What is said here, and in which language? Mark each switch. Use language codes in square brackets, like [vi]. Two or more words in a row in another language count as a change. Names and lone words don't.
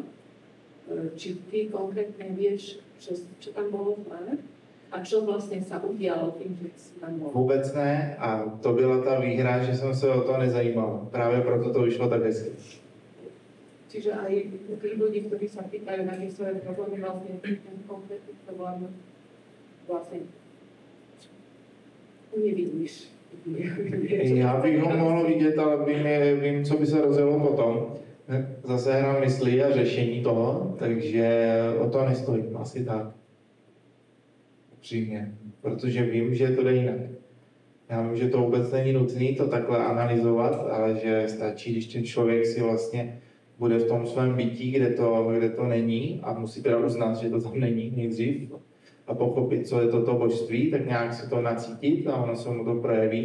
[sk] Či ty konkrétne vieš, čo tam bolo zlé? A čo vlastne sa udialo tým, že si tam bol? [cs] Vůbec ne a to byla ta výhra, že jsem se o to nezajímal. Právě proto to vyšlo tak hezky. [sk] Čiže aj tí ľudí, ktorí sa pýtajú na tie svoje problémy, vlastne ten konkrétny problém vlastne nevidíš. [cs] Já bych ho mohl vidět, ale vím, co by se rozjelo potom. Zase hra myslí a řešení toho, takže o to nestojím, asi tak. přímě, protože vím, že to jde jinak. Já vím, že to vůbec není nutné to takhle analyzovat, ale že stačí, když ten člověk si vlastně bude v tom svém bytí, kde to není a musí teda uznat, že to tam není nejdřív a pochopit, co je toto božství, tak nějak se to nacítit a ono se mu to projeví.